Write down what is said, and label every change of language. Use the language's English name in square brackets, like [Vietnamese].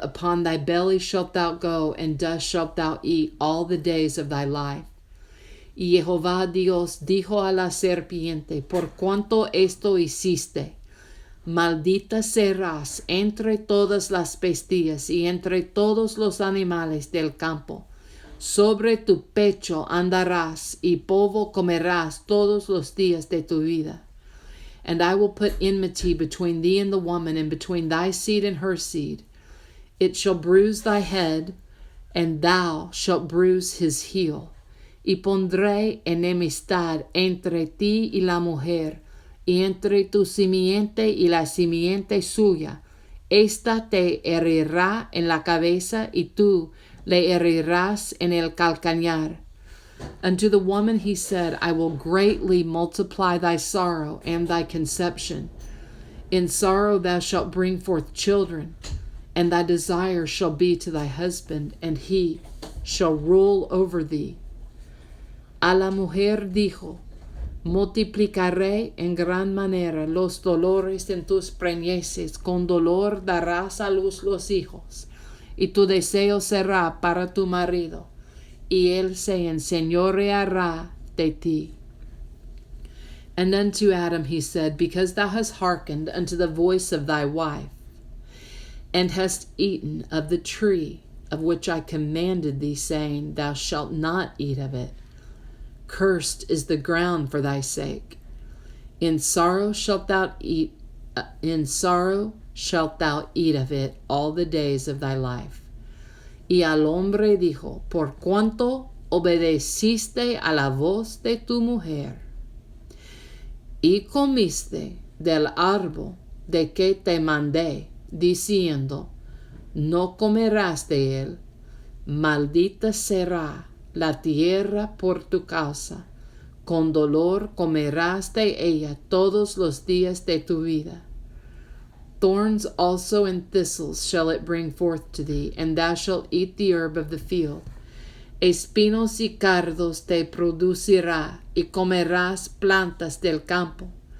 [English] Upon thy belly shalt thou go, and dust shalt thou eat all the days of thy life. [Spanish] Y Jehová Dios dijo a la serpiente, Por cuanto esto hiciste, maldita serás entre todas las bestias y entre todos los animales del campo. Sobre tu pecho andarás, y polvo comerás todos los días de tu vida. [English] And I will put enmity between thee and the woman, and between thy seed and her seed. It shall bruise thy head, and thou shalt bruise his heel. [Spanish] Y pondré enemistad entre ti y la mujer, y entre tu simiente y la simiente suya. Esta te herirá en la cabeza, y tú le herirás en el calcañar. [English] Unto the woman he said, I will greatly multiply thy sorrow and thy conception. In sorrow thou shalt bring forth children, and thy desire shall be to thy husband, and he shall rule over thee. [Spanish] A la mujer dijo, multiplicaré en gran manera los dolores en tus preñeces, con dolor darás a luz los hijos, y tu deseo será para tu marido, y él se enseñoreará de ti. [English] And unto Adam he said, because thou hast hearkened unto the voice of thy wife, and hast eaten of the tree of which I commanded thee, saying, thou shalt not eat of it. Cursed is the ground for thy sake. In sorrow shalt thou eat of it all the days of thy life. [Spanish] Y al hombre dijo, por cuanto obedeciste a la voz de tu mujer, y comiste del árbol de que te mandé, diciendo, no comerás de él, maldita será la tierra por tu causa, con dolor comerás de ella todos los días de tu vida. [English] Thorns also and thistles shall it bring forth to thee, and thou shalt eat the herb of the field. [Spanish] Espinos y cardos te producirá, y comerás plantas del campo.